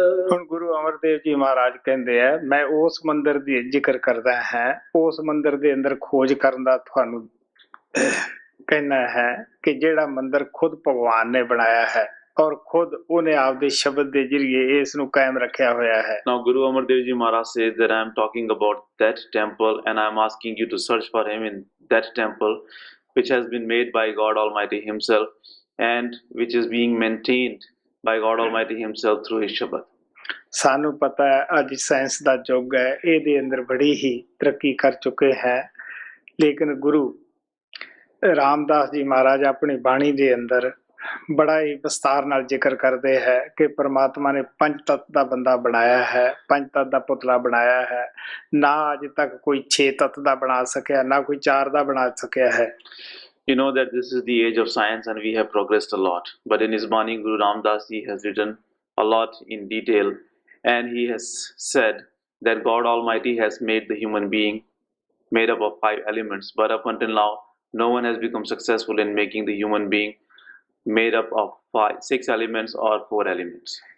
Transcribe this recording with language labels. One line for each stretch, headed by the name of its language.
Punjabi: ਹੁਣ ਗੁਰੂ ਅਮਰਦੇਵ ਜੀ ਮਹਾਰਾਜ ਕਹਿੰਦੇ ਆ, ਮੈਂ ਉਸ ਮੰਦਿਰ ਦੀ ਜ਼ਿਕਰ ਕਰਦਾ ਹਾਂ, ਉਸ ਮੰਦਿਰ ਦੇ ਅੰਦਰ ਖੋਜ ਕਰਨ ਦਾ ਤੁਹਾਨੂੰ ਕਹਿਣਾ ਹੈ ਕਿ ਜਿਹੜਾ ਮੰਦਿਰ ਖੁਦ ਭਗਵਾਨ ਨੇ ਬਣਾਇਆ ਹੈ ਔਰ ਖੁਦ ਉਹਨੇ ਆਪਦੇ ਸ਼ਬਦ ਦੇ ਜ਼ਰੀਏ ਇਸ ਨੂੰ ਕਾਇਮ ਰੱਖਿਆ ਹੋਇਆ ਹੈ.
English: Now Guru Amardev Ji Maharaj says that I am talking about that temple, and I am asking you to search for him in that temple which has been made by God Almighty himself and which is being maintained by God Almighty himself through his Shabad.
Punjabi: ਸਾਨੂੰ ਪਤਾ ਹੈ ਅੱਜ science ਦਾ ਯੁੱਗ ਹੈ, ਇਹਦੇ ਅੰਦਰ ਬੜੀ ਹੀ ਤਰੱਕੀ ਕਰ ਚੁੱਕੇ ਹੈ, ਲੇਕਿਨ ਗੁਰੂ ਰਾਮਦਾਸ ਜੀ ਮਹਾਰਾਜ ਆਪਣੀ ਬਾਣੀ ਦੇ ਅੰਦਰ ਬੜਾ ਹੀ ਵਿਸਤਾਰ ਨਾਲ ਜ਼ਿਕਰ ਕਰਦੇ ਹੈ ਕਿ ਪ੍ਰਮਾਤਮਾ ਨੇ ਪੰਜ ਤੱਤ ਦਾ ਬੰਦਾ ਬਣਾਇਆ ਹੈ, ਪੰਜ ਤੱਤ ਦਾ ਪੁਤਲਾ ਬਣਾਇਆ ਹੈ। ਨਾ ਅੱਜ ਤੱਕ ਕੋਈ 6 ਤੱਤ ਦਾ ਬਣਾ ਸਕਿਆ, ਨਾ ਕੋਈ 4 ਦਾ ਬਣਾ ਸਕਿਆ ਹੈ।
English: You know that this is the age of science and we have progressed a lot. But in his Bani, Guru Ram Das Ji has written a lot in detail, and he has said that God Almighty has made the human being made up of 5 elements. But up until now, no one has become successful in making the human being made up of 6 elements or 4 elements.